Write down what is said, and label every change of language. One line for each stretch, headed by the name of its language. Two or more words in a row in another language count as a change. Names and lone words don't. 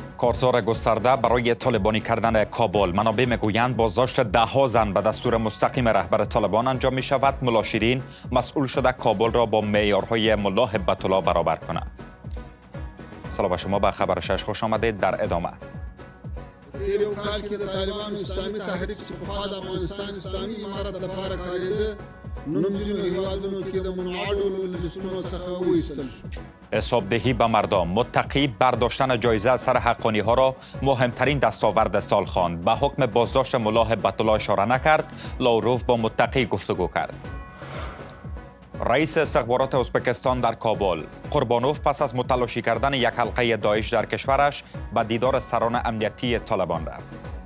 Persian: کارزار گسترده برای طالبانی کردن کابل. منابع میگویند بازداشت 10 زن به دستور مستقیم رهبر طالبان انجام می شود. ملا شیرین مسئول شده کابل را با معیارهای ملا هبت الله برابر کند. سلام شما به خبر 6 خوش آمدید. در ادامه
Pashto: یو کال کې د طالبانو اسلامي تحریک چې په خوا د افغانستان اسلامي امارت لپاره کارېده نوم ځینو هیوادونو کې د منعکسو لیستونو څخه وایستل شو.
Persian: حسابدهی به مردم. متقی برداشتن جایزه سر حقانی ها را مهمترین دستاورد سال خواند. به حکم بازداشت ملا هبت الله اشاره نکرد. لاوروف با متقی گفتگو کرد. رئیس استخبارات ازبکستان در کابل. قربانوف پس از متلاشی کردن یک حلقه داعش در کشورش به دیدار سران امنیتی طالبان رفت.